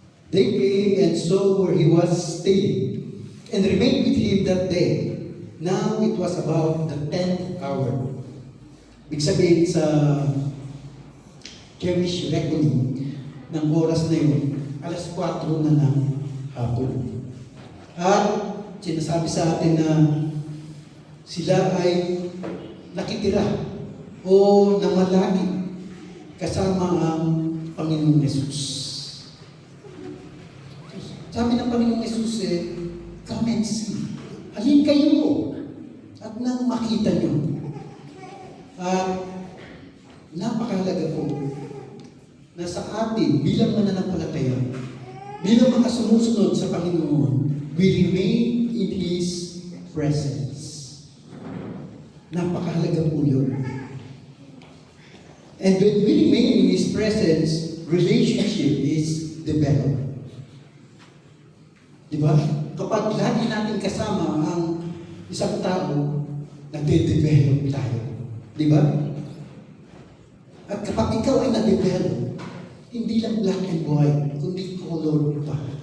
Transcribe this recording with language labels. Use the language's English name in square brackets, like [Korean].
[English] They came and saw where he was staying, and remained with him that day. Now it was about the 10th hour. [Filipino] Ibig sabihin sa Jewish reckoning ng oras na yun, alas 4 na ng hapon. At sinasabi sa atin na sila ay nakitira o namalagi kasama ang Panginoong Yesus. Sabi ng Panginoong Yesus eh, [English] come and see. [Filipino] Halin kayo at nang makita nyo. At napakahalaga po na sa atin bilang mananampalataya, bilang mga sumusunod sa Panginoon, [English] we remain in His presence. [Filipino] Napakahalaga po yun. [English] And when we remain in His presence, relationship is developed. [Filipino] Di ba? Kapag lagi natin kasama ang isang tao, nade-develop tayo. Di ba? At kapag ikaw ay nade-develop, hindi lang [English] black and white, [Filipino] kundi color pa.